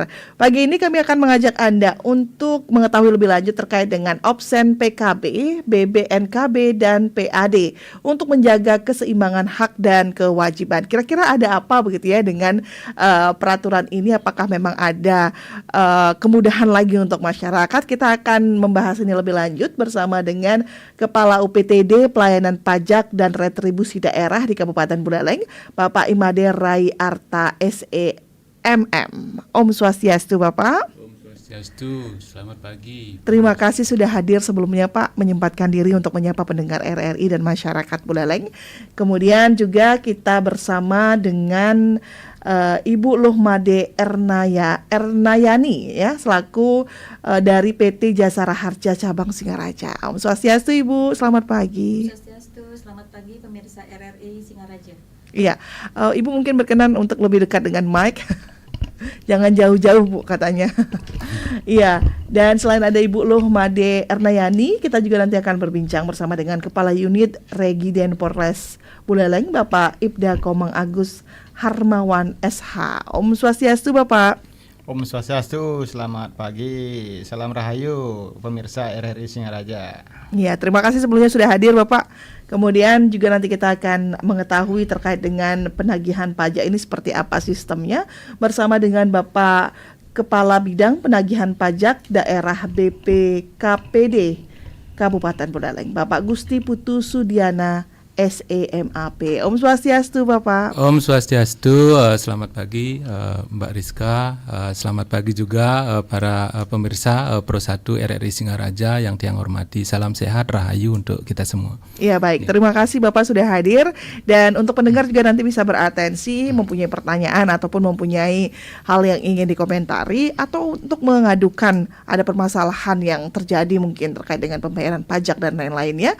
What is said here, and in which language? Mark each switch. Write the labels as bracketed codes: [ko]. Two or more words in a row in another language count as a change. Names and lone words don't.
[id] Pagi ini kami akan mengajak Anda untuk mengetahui lebih lanjut terkait dengan opsen PKB, BBNKB, dan PAD untuk menjaga keseimbangan hak dan kewajiban. Kira-kira ada apa begitu ya dengan peraturan ini? Apakah memang ada kemudahan lagi untuk masyarakat? Kita akan membahas ini lebih lanjut bersama dengan Kepala UPTD Pelayanan Pajak dan Retribusi Daerah di Kabupaten Buleleng, Bapak Imade Rai Arta SEMM. [ban] Om Swastiastu Bapak. Om Swastiastu, [id] selamat pagi. Terima kasih sudah hadir sebelumnya Pak, menyempatkan diri untuk menyapa pendengar RRI dan masyarakat Buleleng. Kemudian juga kita bersama dengan Ibu Luhmade Ernayani ya, selaku dari PT Jasara Harja Cabang Singaraja. [ban] Om Swastiastu [id] Ibu, selamat pagi. [ban] Om Swastiastu, [id] selamat pagi pemirsa RRI Singaraja. Iya, Ibu mungkin berkenan untuk lebih dekat dengan mic. Jangan jauh-jauh Bu katanya. Iya, dan selain ada Ibu Luhmade Ernayani, kita juga nanti akan berbincang bersama dengan Kepala Unit Regiden Polres Buleleng, Bapak Ibda Komang Agus Harmawan SH. [ban] Om Swastiastu Bapak. Om Swastiastu, [id] selamat pagi. Salam Rahayu pemirsa RRI Singaraja. Ya, terima kasih sebelumnya sudah hadir Bapak. Kemudian juga nanti kita akan mengetahui terkait dengan penagihan pajak ini seperti apa sistemnya bersama dengan Bapak Kepala Bidang Penagihan Pajak Daerah BPKPD Kabupaten Buleleng, Bapak Gusti Putu Sudiana SEMAP. [ban] Om Swastiastu Bapak. Om Swastiastu, [id] selamat pagi Mbak Rizka, selamat pagi juga para pemirsa Pro 1 RRI Singaraja yang tiang hormati. Salam sehat, rahayu untuk kita semua. Iya baik, terima kasih Bapak sudah hadir. Dan untuk pendengar juga nanti bisa beratensi, mempunyai pertanyaan ataupun mempunyai hal yang ingin dikomentari atau untuk mengadukan ada permasalahan yang terjadi mungkin terkait dengan pembayaran pajak dan lain-lainnya.